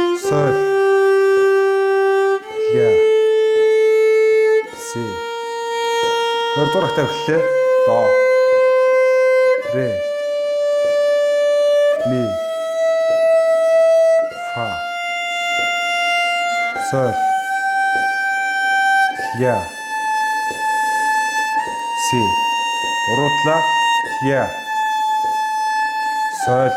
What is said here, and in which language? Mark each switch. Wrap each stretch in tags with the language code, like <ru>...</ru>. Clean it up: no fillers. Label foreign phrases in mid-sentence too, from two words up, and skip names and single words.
<mn>Соль. Ля. Си. Хоёрдугаар октав эхэллээ. До. Ре. Ми. Фа. Соль. Ля. Си. Уруутлаа. Ля. Соль.</mn>